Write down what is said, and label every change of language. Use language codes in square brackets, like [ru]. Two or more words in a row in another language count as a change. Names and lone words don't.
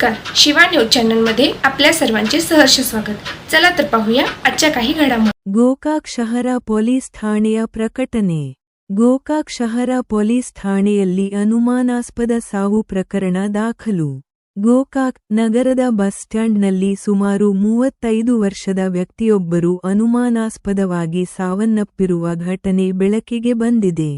[mr] शिवा न्यूज चॅनलमध्ये आपल्या सर्वांचे सहर्ष स्वागत। चला तर पाहूया आजच्या काही घडामोडी। [kn] ಗೋಕಾಕ್ ಶಹರ ಪೊಲೀಸ್ ಠಾಣೆಯ ಪ್ರಕಟಣೆ। ಗೋಕಾಕ್ ಶಹರ ಪೊಲೀಸ್ ಠಾಣೆಯಲ್ಲಿ ಅನುಮಾನಾಸ್ಪದ ಸಾವು ಪ್ರಕರಣ ದಾಖಲು। ಗೋಕಾಕ್ ನಗರದ ಬಸ್ ಸ್ಟ್ಯಾಂಡ್ನಲ್ಲಿ ಸುಮಾರು 35 ವರ್ಷದ ವ್ಯಕ್ತಿಯೊಬ್ಬರು ಅನುಮಾನಾಸ್ಪದವಾಗಿ ಸಾವನ್ನಪ್ಪಿರುವ ಘಟನೆ ಬೆಳಕಿಗೆ ಬಂದಿದೆ।